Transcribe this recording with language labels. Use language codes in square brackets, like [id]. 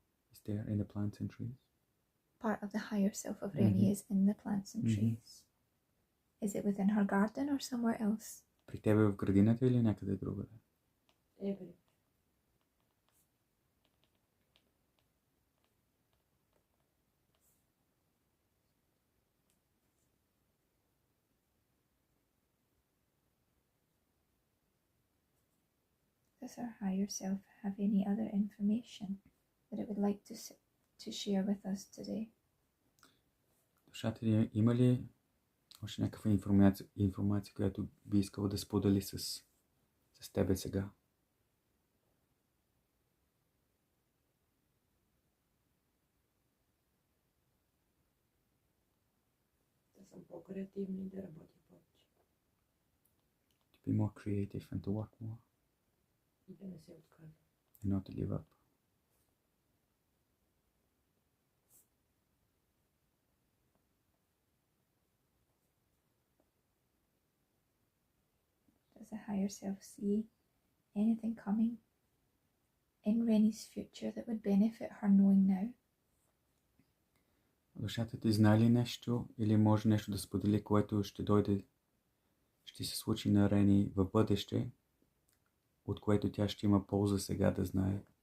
[en] It's there in the plants and trees. Part of the higher self of Reni is in the plants and Mhm. trees. Is it within her garden or somewhere else? [bg] При тебе в градината или някъде другаде? [en] Every. Does her higher self have any other information that it would like to share with us today? [bg] Душата ти има ли още някаква информация, която би искала да сподели с тебе сега? Да съм по-креативна и да работя повече. [en] To be more creative and to work more [bg] И да не се отказвам. [en] and not to give up. Does the higher self see anything coming in Reni's future that would benefit her knowing now? [bg] Душата ти знае ли нещо или може нещо да сподели, което ще дойде, ще се случи на Рени в бъдеще, от което тя ще има полза сега да знае?